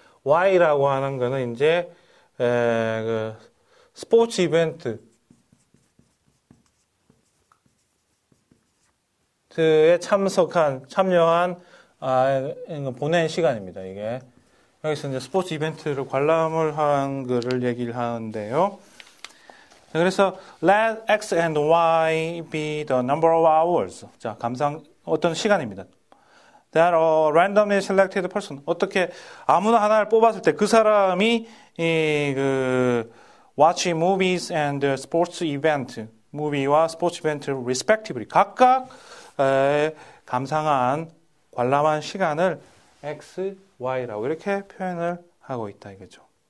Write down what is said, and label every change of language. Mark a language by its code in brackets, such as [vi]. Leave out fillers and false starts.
[ko] Y라고 하는 거는 이제 그 스포츠 이벤트에 참여한 보낸 시간입니다. 이게 여기서 이제 스포츠 이벤트를 관람을 한 거를 얘기를 하는데요. 자, 그래서 [en] let x and y be the number of hours. [ko] 자, 어떤 시간입니다. [en] That a randomly selected person. [ko] 어떻게 아무나 하나를 뽑았을 때 그 사람이 [en] watch movies and sports event, [ko] 무비와 스포츠 이벤트를 respectively 각각 감상한 관람한 시간을 x, y라고 이렇게 표현을 하고 있다 이거죠.